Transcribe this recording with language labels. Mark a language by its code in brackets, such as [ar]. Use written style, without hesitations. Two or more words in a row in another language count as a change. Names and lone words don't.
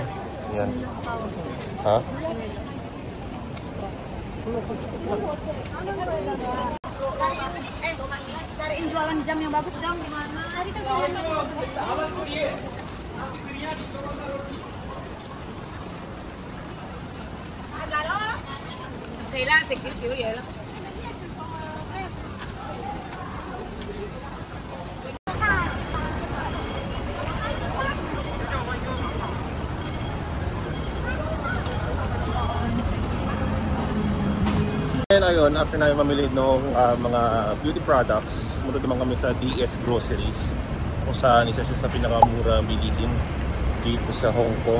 [tl] Yan. Ha? [id] Cariin jualan jam yang bagus dong gimana? [tl] Kailan 6 ya. And ayun, after namin mamili ng mga [en] beauty products, [tl] sumunod naman kami sa DS Groceries kung saan isa siya sa pinakamura bilihin dito sa Hong Kong.